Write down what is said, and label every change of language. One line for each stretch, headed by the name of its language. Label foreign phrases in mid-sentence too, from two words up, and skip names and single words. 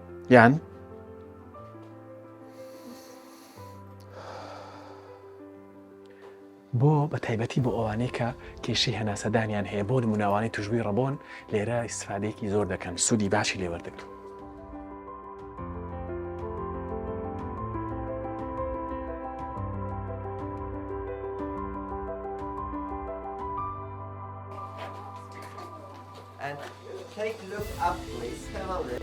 Central Kurdish: یان بۆ بە تایبەتی بۆ ئەوانەی کە کێشەی هەناسەدانیان هەیە بۆ نموناوانەی توشبووی ڕەبۆن لێرە ئیسفادەیەکی زۆر دەکەن سوودی باشی لێوەردەگرن.
English: And take a look up, please. Have a look.